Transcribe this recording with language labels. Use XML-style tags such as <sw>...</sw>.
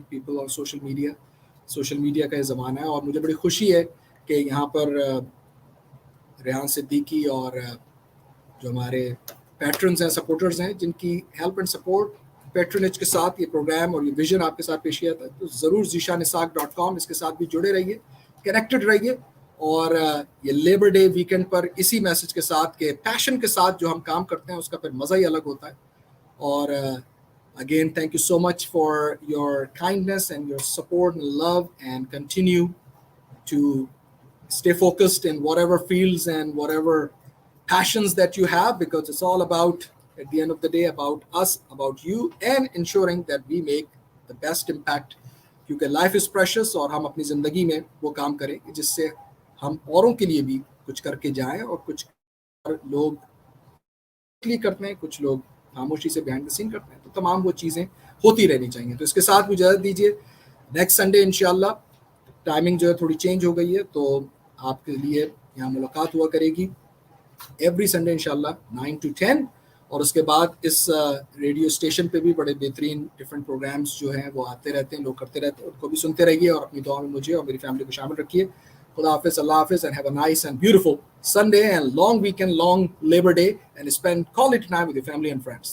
<hi>People और social media का ये ज़माना है, और मुझे बड़ी खुशी है कि यहाँ पर रेहान सिद्दीकी और जो हमारे पैट्रन्स हैं, सपोर्टर्स हैं, जिनकी हेल्प एंड सपोर्ट, पैट्रनेज के साथ ये प्रोग्राम और ये विजन आपके साथ पेश किया था. तो ज़रूर zishanisaq.com इसके साथ भी जुड़े रहिए, कनेक्टेड रहिए, और ये लेबर डे वीकेंड पर इसी मैसेज के साथ के पैशन के साथ जो हम काम करते हैं उसका फिर मज़ा ही अलग होता है.</hi> <en>और again, thank you so much for your kindness and your support and love, and continue to stay focused in whatever fields and whatever passions that you have, because it's all about, at the end of the day, about us, about you, and ensuring that we make the best impact,</en> <hi>क्योंकि</hi> <en>life is precious,</en> <hi>और हम अपनी ज़िंदगी में वो काम करें जिससे हम औरों के लिए भी कुछ करके जाएं, और कुछ लोग करते हैं, कुछ लोग खामोशी से बिहाइंड द सीन करते हैं, तो तमाम वो चीज़ें होती रहनी चाहिए. तो इसके साथ भी इजाज़त दीजिए. नेक्स्ट संडे इंशाल्लाह, टाइमिंग जो है थोड़ी चेंज हो गई है, तो आपके लिए यहाँ मुलाकात हुआ करेगी एवरी संडे इंशाल्लाह 9 to 10. और उसके बाद इस रेडियो स्टेशन पे भी बड़े बेहतरीन डिफरेंट प्रोग्राम्स जो हैं वो आते रहते हैं, लोग करते रहते हैं, उनको भी सुनते रहिए, और अपनी दुआ में मुझे और मेरी फैमिली को शामिल रखिए. खुदा हाफिज़, अल्लाह हाफिज़,</hi> <en>and have a nice and beautiful Sunday and long weekend, long Labor Day, and spend quality time with your family and friends.</en>